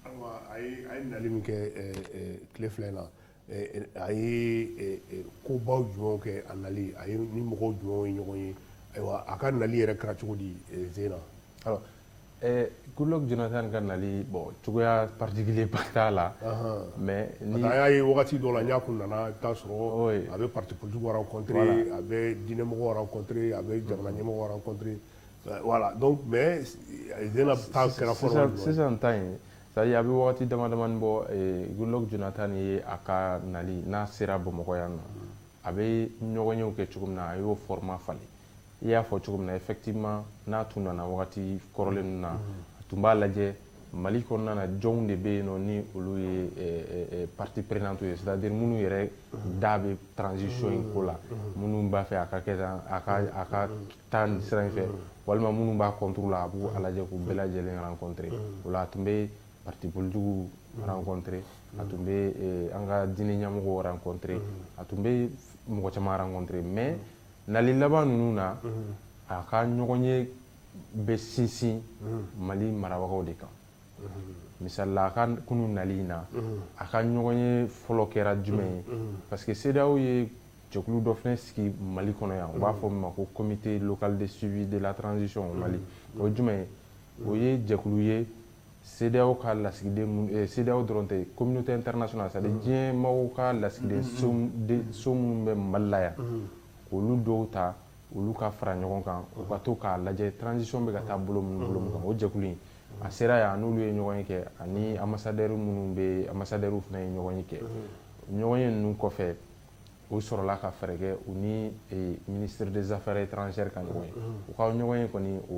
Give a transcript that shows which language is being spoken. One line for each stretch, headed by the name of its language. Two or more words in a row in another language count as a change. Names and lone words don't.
Bambara: A ye nali min kɛ tile fila in na a ye kobaw jumɛnw kɛ a nali a ye ni mɔgɔw jumɛnw ye ɲɔgɔn ye ayiwa a ka nali yɛrɛ kɛra cogo di Zeyna. Alors Goodluck Jonathan ka nali bon
French: cogoya particulier
Bambara: ba t'a la mais ni a y'a ye wagati dɔ la n y'a kun nana i bɛ taa sɔrɔ a bɛ
French: parti politique
Bambara: rencontré a bɛ diinɛmɔgɔw rencontré a bɛ jamana ɲɛmɔgɔw rencontré
French: voilà donc mais
Bambara: Zeyna ta kɛra fɔlɔ sisan ta in
French: c'est-à-dire
Bambara: a bɛ wagati dama damani bɔ Goodluck Jonathan ye a ka nali n'a sera Bamakɔ yan nɔ a bɛ ɲɔgɔnyew kɛ cogo min na a y'o format falen i y'a fɔ cogo min na effectivement n'a tun nana wagati kɔrɔlen ninnu na a tun b'a lajɛ Mali kɔnɔna na jɔnw de bɛ yen nɔ ni olu ye
French: partie prenante
Bambara: ye
French: c'est-à-dire
Bambara: minnu yɛrɛ da bɛ transition in ko la minnu b'a fɛ a ka kɛ tan a ka taa nin sira in fɛ walima minnu b'a contre la a b'u lajɛ k'u bɛɛ lajɛlen rencontrer o la a tun bɛ
French: parti politiques
Bambara: rencontrer a tun bɛ an ka diinɛ ɲɛmɔgɔw rencontrer a tun bɛ mɔgɔ caman rencontrer mais nali laban ninnu na a ka ɲɔgɔn ye bɛ sinsin Mali marabagaw de kan. Misali la a ka kunu nali in na a ka ɲɔgɔn ye fɔlɔ kɛra jumɛn ye
French: parce que
Bambara: CEDEAO ye jɛkulu dɔ fɛnɛ sigi Mali kɔnɔ yan u b'a fɔ min ma ko
French: comité local de suivi de la transition au Mali
Bambara: o ye jumɛn ye o ye jɛkulu ye CEDEAO ka lasigiden CEDEAO dɔrɔn tɛ
French: communauté internationale c'est à dire
Bambara: diɲɛ maaw ka lasigiden so minnu bɛ Mali la yan olu dɔw ta olu ka fara ɲɔgɔn kan u ka to k'a lajɛ transition bɛ ka taa bolo min kan o jɛkulu in a sera yan n'olu ye ɲɔgɔn ye kɛ ani ambassadeur minnu bɛ ambassadeur fana ye ɲɔgɔn ye kɛ ɲɔgɔn ye ninnu kɔfɛ u sɔrɔla ka fɛɛrɛ kɛ u ni
French: ministre des affaires étrangères
Bambara: ka ɲɔgɔn ye u ka ɲɔgɔn ye kɔni o